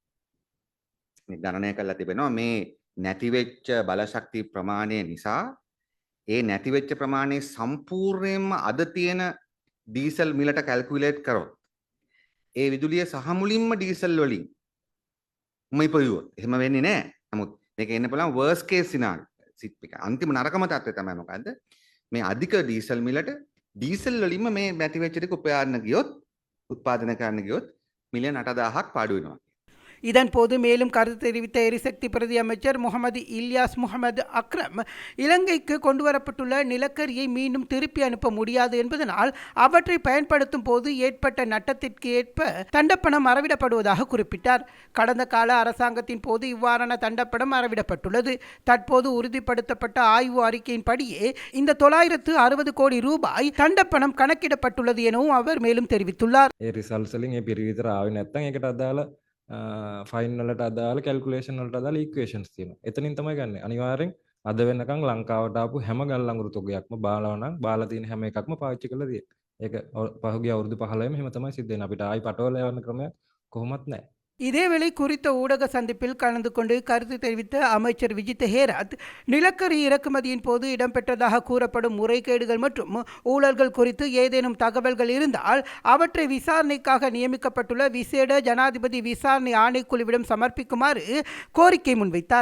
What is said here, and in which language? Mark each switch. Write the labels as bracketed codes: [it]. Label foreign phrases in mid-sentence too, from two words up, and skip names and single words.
[si] මේ ගණනය කරලා තිබෙනවා මේ නැති වෙච්ච බලශක්ති ප්‍රමාණය නිසා ඒ නැති වෙච්ච ප්‍රමාණය සම්පූර්ණයෙන්ම අද තියෙන ඩීසල් මිලට කැල්කියුලේට් කරොත් ඒ විදුලිය සහ මුලින්ම ඩීසල් වලින් උමයිපොයුවොත් එහෙම වෙන්නේ නැහැ. නමුත් මේක එන්න පුළුවන් [en] worst case scenario. [si] අන්තිම නරකම තත්ත්වය තමයි මොකද්ද? මේ අධික ඩීසල් මිලට ඩීසල් වලින්ම මේ නැති වෙච්ච ටික උත්පාදනය කරන්න ගියොත් මිලියන 8000ක් පාඩු වෙනවා. [ta] இதன்போது மேலும் கருத்து தெரிவித்த எரிசக்தி பிரதி அமைச்சர் முகமது இல்யாஸ் முகமது அக்ரம், இலங்கைக்கு கொண்டுவரப்பட்டுள்ள நிலக்கரியை மீண்டும் திருப்பி அனுப்ப முடியாது என்பதனால் அவற்றை பயன்படுத்தும் போது ஏற்பட்ட நட்டத்திற்கு ஏற்ப தண்டப்பணம் அறவிடப்படுவதாக குறிப்பிட்டார். கடந்த கால அரசாங்கத்தின் போது இவ்வாறான தண்டப்பணம் அறவிடப்பட்டுள்ளது. தற்போது உறுதிப்படுத்தப்பட்ட ஆய்வு அறிக்கையின்படியே இந்த 960 கோடி ரூபாய் தண்டப்பணம் கணக்கிடப்பட்டுள்ளது எனவும் அவர் மேலும் தெரிவித்துள்ளார். [si] ෆයින් වලට අදාළ කැල්කුලේෂන් වලට අදාළ ඉක්වේෂන්ස් තියෙනවා. එතනින් තමයි ගන්න. අනිවාර්යෙන් අද වෙනකන් ලංකාවට ආපු හැම ගල් අඟුරු තොගයක්ම බාලා නම් බාලා තියෙන හැම එකක්ම පාවිච්චි කරලා තියෙනවා. ඒක පහුගිය අවුරුදු 15ෙම එහෙම තමයි සිද්ධ වෙන්නේ. අපිට ආයි පටවල යවන්න ක්‍රමයක් කොහොමත් නැහැ. [ta] இதேவேளை குறித்த ஊடக சந்திப்பில் கலந்து கொண்டு கருத்து தெரிவித்த அமைச்சர் விஜித் ஹேரத், நிலக்கரி இறக்குமதியின் போது இடம்பெற்றதாக கூறப்படும் முறைகேடுகள் மற்றும் ஊழல்கள் குறித்து ஏதேனும் தகவல்கள் இருந்தால் அவற்றை விசாரணைக்காக நியமிக்கப்பட்டுள்ள விசேட ஜனாதிபதி விசாரணை ஆணைக்குழுவிடம் சமர்ப்பிக்குமாறு கோரிக்கை முன்வைத்தார்.